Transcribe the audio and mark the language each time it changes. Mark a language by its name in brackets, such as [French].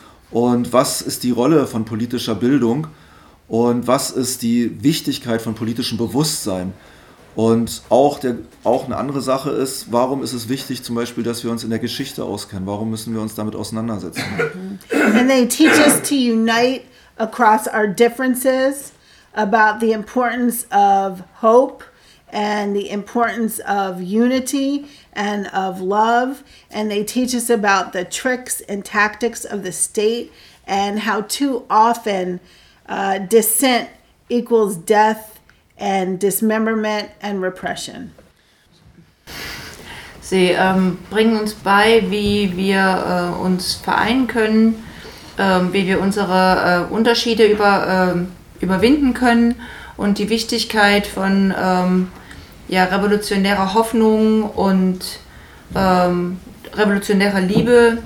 [German] Und was ist die Rolle von politischer Bildung? Und was ist die Wichtigkeit von politischem Bewusstsein? Und auch eine andere Sache ist, warum ist es wichtig, zum Beispiel, dass wir uns in der Geschichte auskennen? Warum müssen wir uns damit auseinandersetzen? [English] And they teach us to unite across our differences about the importance of hope and the importance of unity and of love, and they teach us about the tricks and tactics of the state and how too often dissent equals death and dismemberment and repression. [German] Sie bringen uns bei, wie wir uns vereinen können, wie wir unsere Unterschiede überwinden können und die Wichtigkeit von ja, revolutionäre Hoffnung und revolutionäre Liebe.